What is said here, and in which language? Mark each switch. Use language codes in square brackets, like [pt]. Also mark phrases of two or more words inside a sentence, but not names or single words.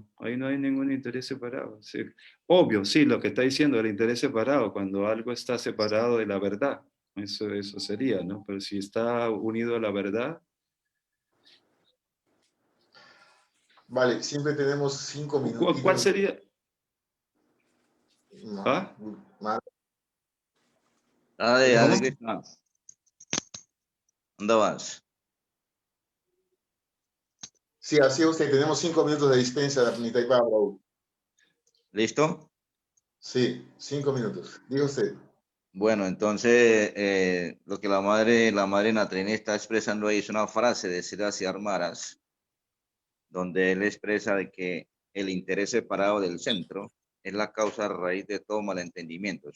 [es] Ahí no hay ningún interés separado. Sí, obvio, sí, lo que está diciendo, el interés separado, cuando algo está separado de la verdad, eso sería, ¿no? Pero si está unido a la verdad. Vale, siempre tenemos 5 minutos. ¿Cuál sería? ¿Ah? Hare Krishna. ¿Dónde vas? Sí, así es usted. Tenemos 5 minutos de dispensa, Nitaipa, Raúl. ¿Listo? Sí, 5 minutos. Diga usted. Bueno, entonces lo que la madre Natrini está expresando ahí es una frase de Siddhasi Armaras, donde él expresa de que el interés separado del centro es la causa raíz de todo malentendimiento.